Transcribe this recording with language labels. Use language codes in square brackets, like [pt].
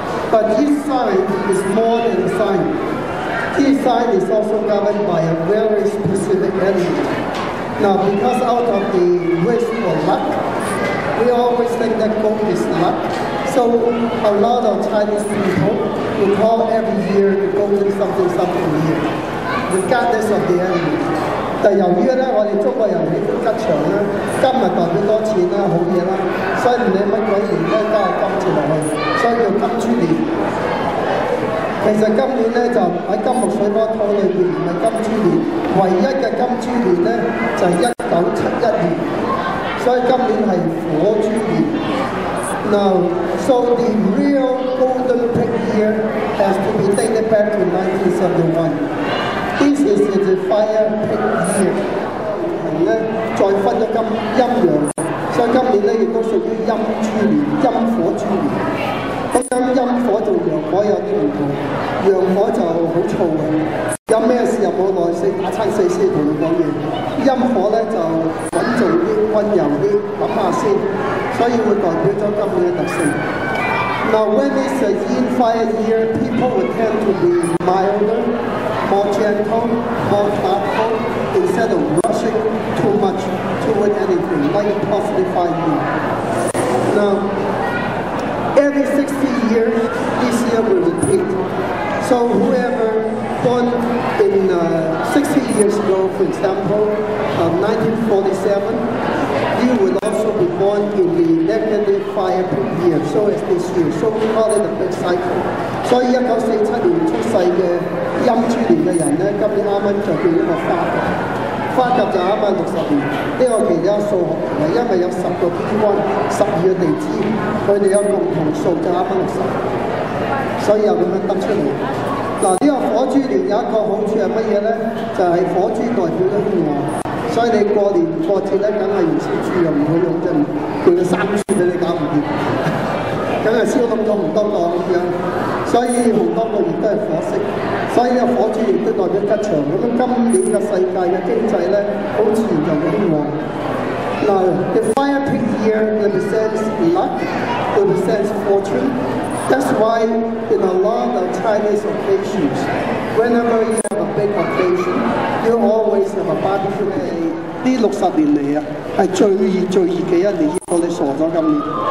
[en] But each sign is more than a sign. Each sign is also governed by a very specific element. Now, because out of the wish for luck, we always think that gold is luck. So a lot of Chinese people will call every year the golden something something year, regardless of the element. [yue] 但由於咧，我哋中國人喜歡吉祥咧，金咪代表多錢啦、好嘢啦，所以唔理乜鬼年都加個金字落去，所以叫金豬年。其實今年咧就喺金木水火土裏邊唔係金豬年，唯一嘅金豬年咧就係1971年，所以今年係火豬年。 [en] Now, so the real golden pig year has to be dated back to 1971. This is the fire pig year. [yue] 咧再分咗陰陽，所以今年咧亦都屬於陰豬年、陰火豬年。咁陰火同陽火有啲唔同，陽火就好燥嘅，有咩事又冇耐性，打親死先同你講嘢。陰火咧就穩重啲、温柔啲，諗下先，所以會代表咗今年嘅特性。 [en] Now, when it's a yin fire year, people will tend to be milder, more gentle, more thoughtful, instead of rushing too much toward anything, like a positive fire year. Now, every 60 years, this year will repeat. So whoever born in 60 years ago, for example, 1947, you will also be born in the negative fire pig year, so as this year. So we call it a big cycle. [yue] 所以1947年出世嘅陰豬年嘅人咧，今年啱啱就變一個花甲。花甲就啱啱60年。呢個其實有數學嘅，因為有10個天干、12個地支，佢哋有共同數就啱啱60，所以又咁樣得出嚟。嗱，呢個火豬年有一個好處係乜嘢咧？就係火豬代表咗興旺。所以你過年過節咧，梗係唔燒豬又唔會用啫，叫佢生豬俾你搞唔掂，梗係燒咁多紅當當咁樣。所以紅當當亦都係火色，所以呢個火豬亦都代表吉祥。咁今年嘅世界嘅經濟咧，好自然就會興旺。 [en] Now, the fire pig year represents luck, represents fortune. That's why in a lot of Chinese occasions, whenever you have a big occasion, you always have a barbecue day. [yue] 呢60年嚟啊，係最熱嘅一年，我哋傻咗今年。